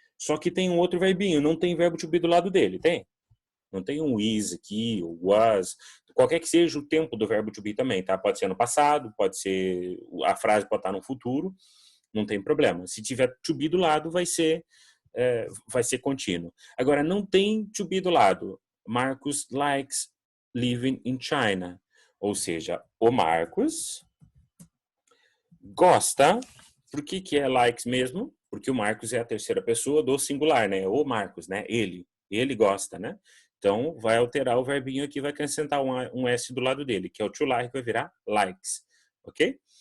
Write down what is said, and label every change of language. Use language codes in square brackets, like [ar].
[pt] Só que tem um outro verbinho, não tem verbo to be do lado dele, tem? Não tem um is aqui, ou was, qualquer que seja o tempo do verbo to be também, tá? Pode ser no passado, pode ser, a frase pode estar no futuro, não tem problema. Se tiver to be do lado, vai ser contínuo. Agora, não tem to be do lado. [en] Marcos likes living in China. [pt] Ou seja, o Marcos gosta. Por que que é likes mesmo? Porque o Marcos é a terceira pessoa do singular, né? O Marcos, né? Ele gosta, né? Então, vai alterar o verbinho aqui, vai acrescentar um S do lado dele, que é o to like, vai virar likes, ok?